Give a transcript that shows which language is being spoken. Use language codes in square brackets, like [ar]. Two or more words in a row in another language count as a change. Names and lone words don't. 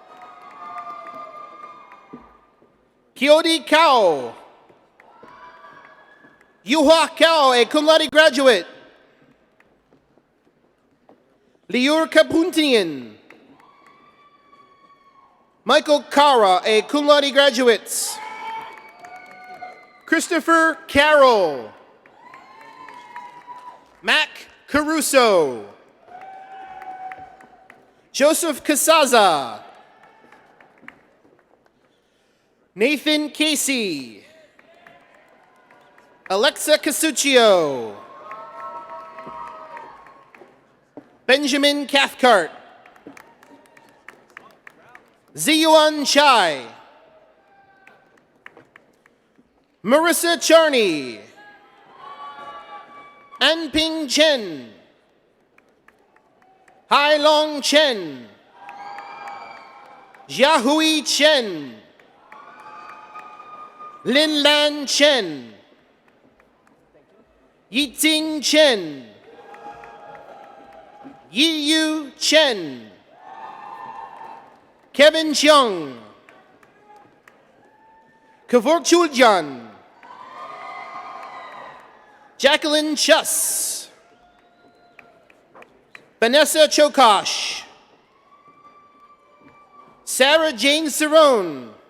[en] Kiodi Kao. Yuhua Kao, a cum laude graduate. Liur Kapuntian. Michael Kara, a cum laude graduate. Christopher Carroll. Mac Caruso. Joseph Casaza. Nathan Casey. Alexa Casuccio. Benjamin Cathcart. Ziyuan Chai. Marissa Charney. Anping Chen. Hai Long Chen. Jiahui Chen. Lin Lan Chen. Yiting Chen. Yi Yu Chen. Kevin Cheung. Kavor Chuljan. Jacqueline Chuss. Vanessa Chokosh. Sarah Jane Cerrone.